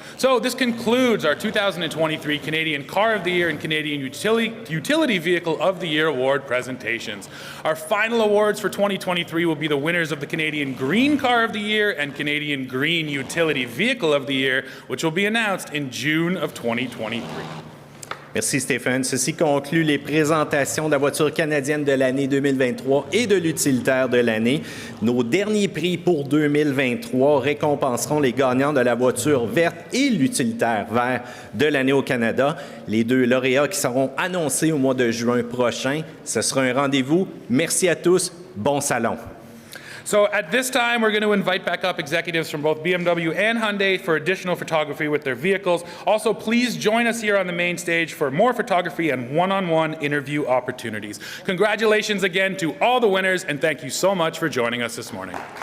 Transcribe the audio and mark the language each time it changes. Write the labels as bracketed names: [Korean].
[English] So this concludes our 2023 Canadian Car of the Year and Canadian Utility Vehicle of the Year award presentations. Our final awards for 2023 will be the winners of the Canadian Green Car of the Year and Canadian Green Utility Vehicle of the Year, which will be announced in June of 2023. [French] Merci Stéphane. Ceci conclut les présentations de la voiture canadienne de l'année 2023 et de l'utilitaire de l'année. Nos derniers prix pour 2023 récompenseront les gagnants de la voiture verte et l'utilitaire vert de l'année au Canada. Les deux lauréats qui seront annoncés au mois de juin prochain. Ce sera un rendez-vous. Merci à tous. Bon salon. [English] So at this time, we're going to invite back up executives from both BMW and Hyundai for additional photography with their vehicles. Also, please join us here on the main stage for more photography and one-on-one interview opportunities. Congratulations again to all the winners, and thank you so much for joining us this morning.